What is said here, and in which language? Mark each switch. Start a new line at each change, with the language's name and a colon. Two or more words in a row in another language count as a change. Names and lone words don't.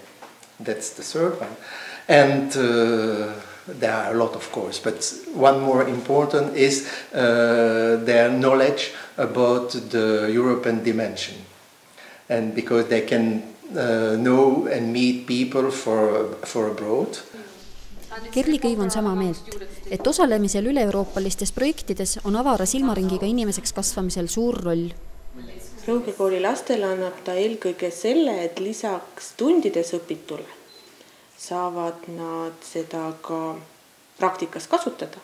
English: That's the third one, and there are a lot, of course, but one more important is their knowledge about the European dimension, and because they can know and meet people for abroad.
Estonian: Kerli Kõiv on sama meelt, et osalemisel üle-euroopalistes projektides on avara silmaringiga inimeseks kasvamisel suur roll. Rõuge kooli lastele annab ta eelkõige selle, et lisaks tundides õpitule saavad nad seda ka praktikas kasutada.